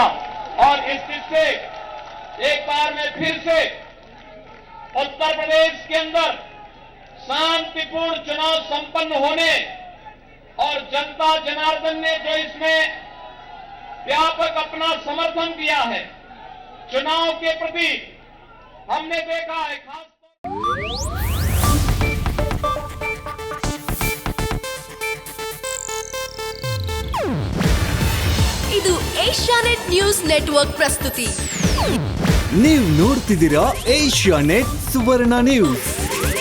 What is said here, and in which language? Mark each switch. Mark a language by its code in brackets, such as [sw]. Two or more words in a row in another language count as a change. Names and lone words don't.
[hi] और इस से एक बार में फिर से उत्तर प्रदेश के अंदर शांतिपूर्ण चुनाव संपन्न होने और जनता जनार्दन ने जो इसमें व्यापक अपना समर्थन दिया है चुनाव के प्रति, हमने देखा है खास [kn] ಇದು ಏಷ್ಯಾನೆಟ್ ನ್ಯೂಸ್ ನೆಟ್ವರ್ಕ್ ಪ್ರಸ್ತುತಿ. ನೀವು ನೋಡ್ತಿದ್ದೀರಾ ಏಷ್ಯಾನೆಟ್ ಸುವರ್ಣ ನ್ಯೂಸ್.